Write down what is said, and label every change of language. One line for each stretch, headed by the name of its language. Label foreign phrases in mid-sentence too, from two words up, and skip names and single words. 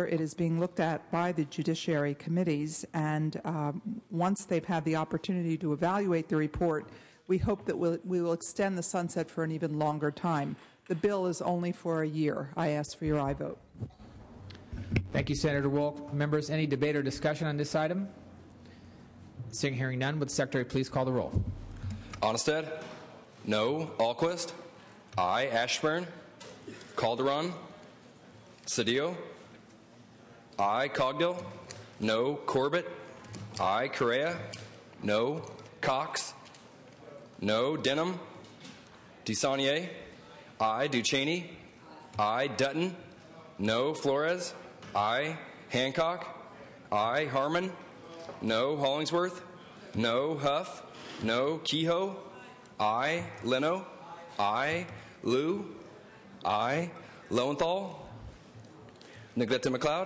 English: It is being looked at by the judiciary committees, and once they've had the opportunity to evaluate the report, we hope that we will extend the sunset for an even longer time. The bill is only for a year. I ask for your aye vote. Thank you, Senator Wolk. Members, any debate or discussion on this item? Seeing, hearing none, would the Secretary please call the roll? Onnested? No. Alquist? Aye. Ashburn? Calderon? Cedillo? Aye. Cogdill? No. Corbett? Aye. Correa? No. Cox? No. Denham? DeSaulnier? Aye. Duchesne? Aye. Dutton? No. Flores? I. Hancock? I. Harmon? No. Hollingsworth? No. Huff? No. Kehoe? I. Leno? I. Liu? I. Lowenthal? Neglect McLeod?